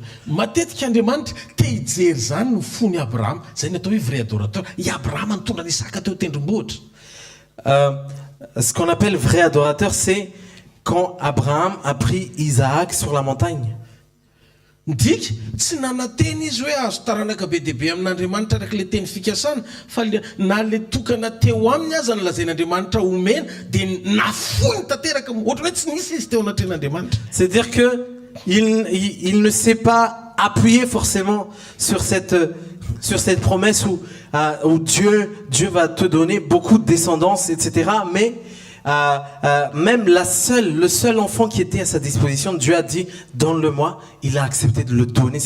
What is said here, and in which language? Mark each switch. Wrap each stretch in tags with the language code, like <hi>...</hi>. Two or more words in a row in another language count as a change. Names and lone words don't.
<mg>Matetika Andriamanitra te hijery zany no fony Abraham, zay ny atao hoe</mg> <fr>vrai adorateur.</fr> <mg>I Abraham nitondra ny Isaka teo tendrombohitra.</mg> <fr>Ce qu'on appelle vrai adorateur, c'est quand Abraham a pris Isaac sur la montagne.</fr> <mg>Ndika tsy nanateny izy hoe azo taranaka be dehibe amin'Andriamanitra araka le teny fikasana fa na le tokana teo aminy aza ny lazain'Andriamanitra omena dia nafoiny tanteraka ohatra hoe tsy nisy izy teo anatren'Andriamanitra.</mg> <fr>C'est-à-dire que il ne s'est pas appuyé forcément sur cette promesse où Dieu va te donner beaucoup de descendance, etc. Mais même le seul enfant qui était à sa disposition, Dieu a dit donne-le-moi, il a accepté de le donner.</fr>